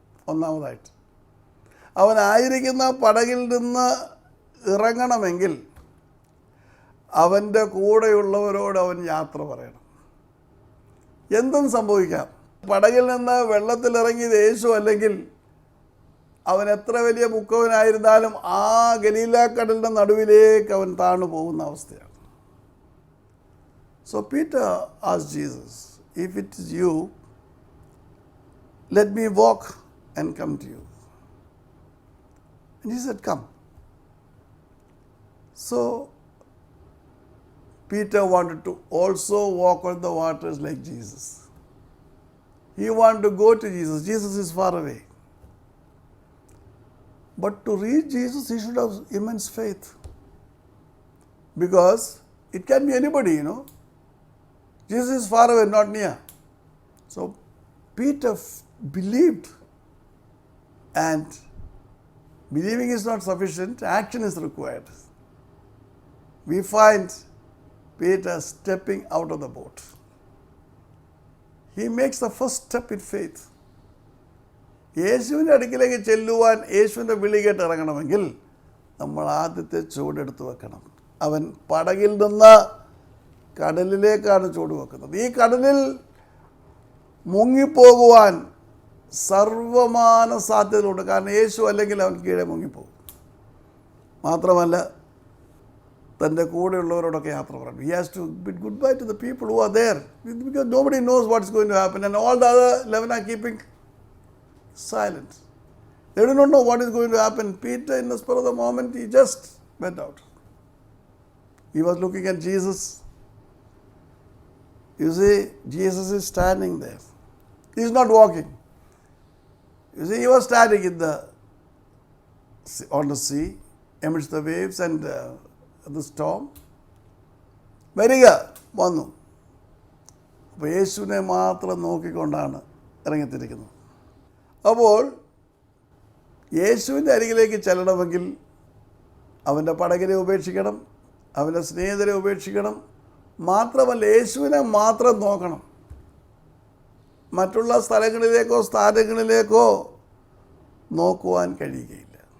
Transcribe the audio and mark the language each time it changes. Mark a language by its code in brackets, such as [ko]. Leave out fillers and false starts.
[ml] ഒന്നാമതായിട്ട് അവനായിരിക്കുന്ന പടകിൽ നിന്ന് ഇറങ്ങണമെങ്കിൽ അവൻ്റെ കൂടെയുള്ളവരോട് അവൻ യാത്ര പറയണം. എന്തും സംഭവിക്കാം. പടകിൽ നിന്ന് വെള്ളത്തിലിറങ്ങിയത് യേശു അല്ലെങ്കിൽ അവൻ എത്ര വലിയ മുക്കവനായിരുന്നാലും ആ ഗലീലാക്കടലിൻ്റെ നടുവിലേക്ക് അവൻ താണു പോകുന്ന അവസ്ഥയാണ്. [en] So Peter asked Jesus, if it is you, let me walk and come to you. And he said, come. So Peter wanted to also walk on the waters like Jesus. He wanted to go to Jesus. Jesus is far away. But to reach Jesus, he should have immense faith. Because it can be anybody, you know. Jesus is far away, not near. So Peter believed. And believing is not sufficient, action is required. We find Peter stepping out of the boat. He makes the first step in faith. [ml] യേശുവിൻ്റെ അടുക്കിലേക്ക് ചെല്ലുവാൻ യേശുവിൻ്റെ വിളി കേട്ട് ഇറങ്ങണമെങ്കിൽ നമ്മൾ ആദ്യത്തെ ചുവടെടുത്ത് വെക്കണം. അവൻ പടകിൽ നിന്ന് കടലിലേക്കാണ് ചുവട് വെക്കുന്നത്. ഈ കടലിൽ മുങ്ങിപ്പോകുവാൻ സർവമാന സാധ്യതകളുണ്ട്. കാരണം യേശു അല്ലെങ്കിൽ അവൻ കീഴെ മുങ്ങിപ്പോകും. മാത്രമല്ല തൻ്റെ കൂടെയുള്ളവരോടൊക്കെ യാത്ര പറയണം. [en] He has to bid goodbye to the people who are there, because nobody knows what is going to happen, and all the other 11 are keeping silent. They do not know what is going to happen. Peter, in the spur of the moment, he just went out. He was looking at Jesus. You see, Jesus is standing there. He is not walking. You see, he was standing on the sea, amidst the waves and the storm. [ml] വരിക വന്നു. അപ്പോൾ യേശുവിനെ മാത്രം നോക്കിക്കൊണ്ടാണ് ഇറങ്ങിത്തിരിക്കുന്നത്. അപ്പോൾ യേശുവിൻ്റെ അരികിലേക്ക് ചെല്ലണമെങ്കിൽ അവൻ്റെ പടകിനെ ഉപേക്ഷിക്കണം, അവൻ്റെ സ്നേഹിതരെ ഉപേക്ഷിക്കണം. മാത്രമല്ല യേശുവിനെ മാത്രം നോക്കണം. മറ്റുള്ള സ്ഥലങ്ങളിലേക്കോ സ്ഥാനങ്ങളിലേക്കോ നോക്കുവാൻ കഴിയുകയില്ല.